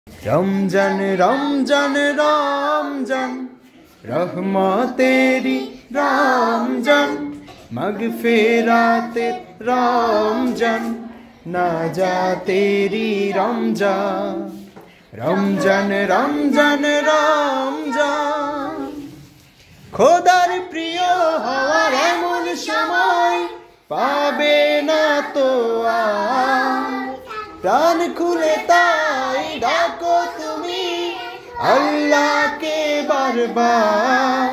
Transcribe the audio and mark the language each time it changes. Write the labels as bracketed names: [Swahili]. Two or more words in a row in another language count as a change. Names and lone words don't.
[Hindi] रमजान रमजान रमजान रहमतेरी रमजान मगफिराते रमजान नाजातेरी रमजान रमजान रमजान रमजान [Bangla] খোদার প্রিয় হওয়ার এমন সময় পাবে না তো আর প্রাণ খুলে তাই ডাকো তুমি আল্লাহকে বারবার